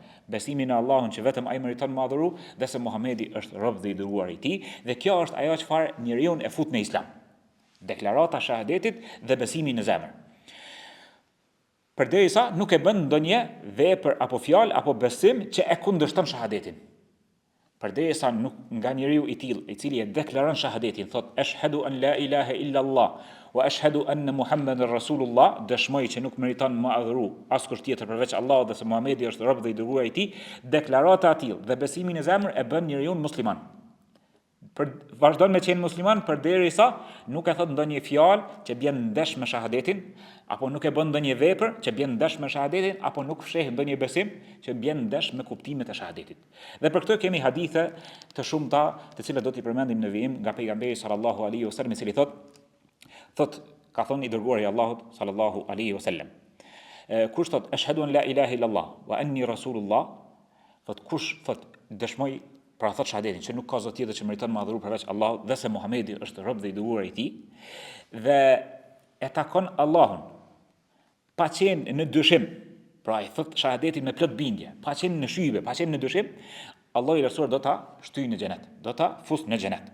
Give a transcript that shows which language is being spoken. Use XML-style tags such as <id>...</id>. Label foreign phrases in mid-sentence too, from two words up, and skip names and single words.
<sq>Besimi në Allahun që vetëm ai meriton madhuru dhe se Muhamedi është rob dhe i dërguar i tij, dhe kjo është ajo çfarë njeriu e fut në Islam. Deklarata e shahadetit dhe besimi në zemër. Përderisa nuk e bën ndonjë vepër apo fjalë apo besim që e kundërshton shahadetin. Përderisa nuk nga njeriu i tillë, i cili e deklaron shahadetin, thot</sq> <ar>أشهد أن لا إله إلا الله وأشهد أن محمدا رسول الله,</ar> <sq>dëshmoj që nuk meriton më adhuru askush tjetër përveç Allahut dhe se Muhamedi është rob dhe i dërguar i tij, deklarata e tillë dhe besimi në zemër e bën njeriu musliman. Vazhdon me qenë musliman përderisa nuk e thot ndonjë fjalë që bën ndesh me shahadetin, apo nuk e bën ndonjë vepër që bën ndesh me shahadetin, apo nuk fsheh ndonjë besim që bën ndesh me kuptimet e shahadetit. Dhe për këtë kemi hadithe të shumta, të cilat do t'i përmendim në vijim nga pejgamberi</sq> <ar>صلى الله عليه وسلم,</ar> <sq>i cili thot ka thonë i dërguari i Allahut</sq> <ar>صلى الله عليه وسلم.</ar> <sq>Kush thot</sq> <ar>أشهد أن لا إله إلا الله وأني رسول الله,</ar> <sq>kush thot dëshmoj, pra thot shahadetin që nuk ka zot tjetër që meriton madhuru përveç Allahut dhe se Muhamedi është rob dhe i dërguar i tij, dhe e takon Allahun pa qenë në dyshim, pra i thot shahadetin me plot bindje, pa qenë në shybe, pa qenë në dyshim, Allahu i lartësuar do ta shtyjë në xhenet, do ta fusë në xhenet.</sq>